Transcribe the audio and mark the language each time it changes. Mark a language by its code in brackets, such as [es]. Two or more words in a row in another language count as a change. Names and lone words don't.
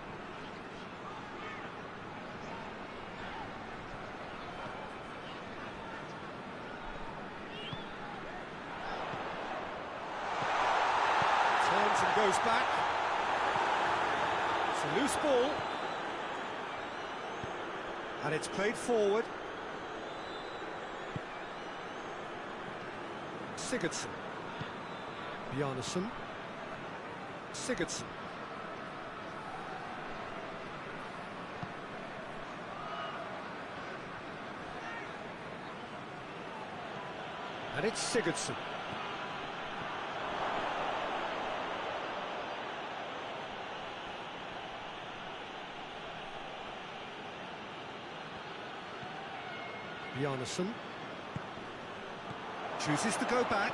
[en] And goes back. It's a loose ball. And it's played forward. Sigurdsson. Bjarnason. Sigurdsson. And it's Sigurdsson. Bjarnason chooses to go back.